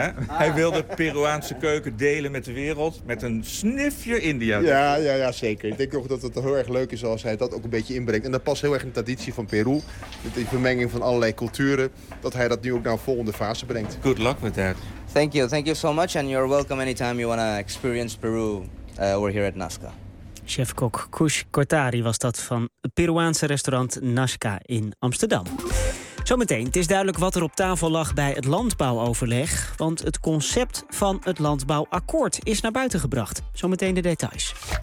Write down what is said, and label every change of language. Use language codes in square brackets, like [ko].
[nl] Hij wilde Peruaanse keuken delen met de wereld. Met een snufje India. Ja, zeker. Ik denk ook dat het heel erg leuk is als hij dat ook een beetje inbrengt. En dat past heel erg in de traditie van Peru. Met die vermenging van allerlei culturen. Dat hij dat nu ook naar een volgende fase brengt. [en] Good luck with that. Thank you so much. And you're welcome anytime you want to experience Peru. We're here at Nazca. [nl] chefkok Kush Kortari was dat van het Peruaanse restaurant Nazca in Amsterdam. Zometeen, het is duidelijk wat er op tafel lag bij het landbouwoverleg. Want het concept van het landbouwakkoord is naar buiten gebracht. Zometeen de details.